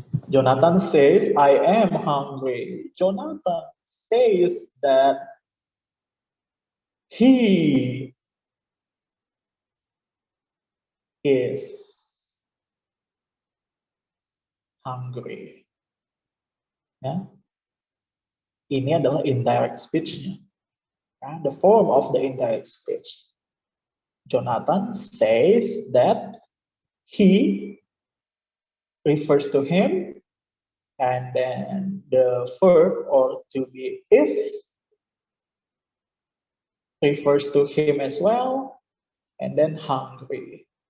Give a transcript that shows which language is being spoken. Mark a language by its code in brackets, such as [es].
[en] Jonathan says, I am hungry. Jonathan says that he is hungry. [id] Ya. Ini adalah indirect speech-nya. [en] Ya, the form of the indirect speech. Jonathan says that he refers to him, and then the verb or to be is refers to him as well, and then hungry.